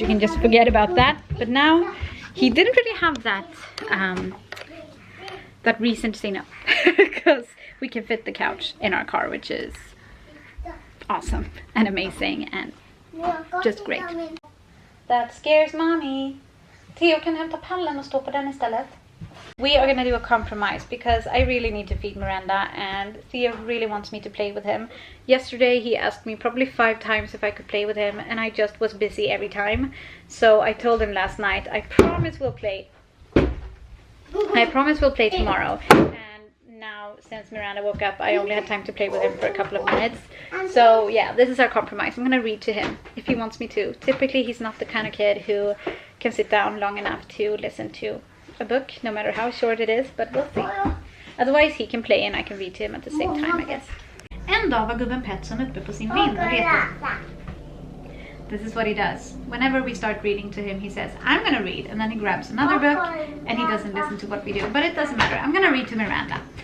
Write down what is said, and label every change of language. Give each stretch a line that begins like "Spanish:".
English: You can just forget about that. But now he didn't really have that that reason to say no, because we can fit the couch in our car, which is awesome and amazing and just great. That scares Mommy.
Swedish: Theo kan hämta pallen och stå på den istället.
English: We are gonna do a compromise because I really need to feed Myranda and Theo really wants me to play with him. Yesterday he asked me probably 5 times if I could play with him and I just was busy every time. So I told him last night, I promise we'll play. I promise we'll play tomorrow. And now since Myranda woke up, I only had time to play with him for a couple of minutes. So yeah, this is our compromise. I'm gonna read to him if he wants me to. Typically he's not the kind of kid who can sit down long enough to listen to a book, no matter how short it is, but we'll see. Otherwise he can play and I can read to him at the same time, I guess.
Swedish: En dag var gubben Petson uppe på sin vind och letade.
English: This is what he does. Whenever we start reading to him, he says, I'm gonna read, and then he grabs another book and he doesn't listen to what we do. But it doesn't matter, I'm gonna read to Myranda.